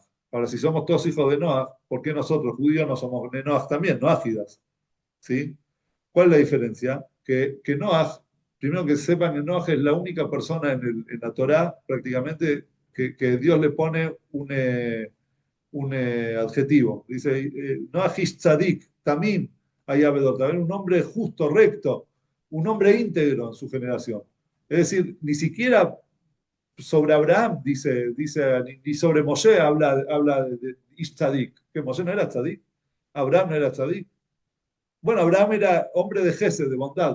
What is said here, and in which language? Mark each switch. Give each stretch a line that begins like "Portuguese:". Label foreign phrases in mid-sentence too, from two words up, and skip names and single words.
Spanish: Ahora, si somos todos hijos de Noach, ¿por qué nosotros, judíos, no somos
Hebrew: בני נח
Spanish: también, Noachidas? ¿Sí? ¿Cuál es la diferencia? Que Noach, primero que sepan que Noach es la única persona en la Torá prácticamente que Dios le pone un adjetivo. Dice,
Hebrew: נח איש צדיק, תמים, היה בדורותיו,
Spanish: también un hombre justo, recto, un hombre íntegro en su generación. Es decir, ni siquiera sobre Abraham dice ni sobre Moshe habla de
Hebrew: איש צדיק,
Spanish: que Moshe no era tzadik, Abraham no era tzadik. Bueno, Abraham era hombre de Gesed, de bondad.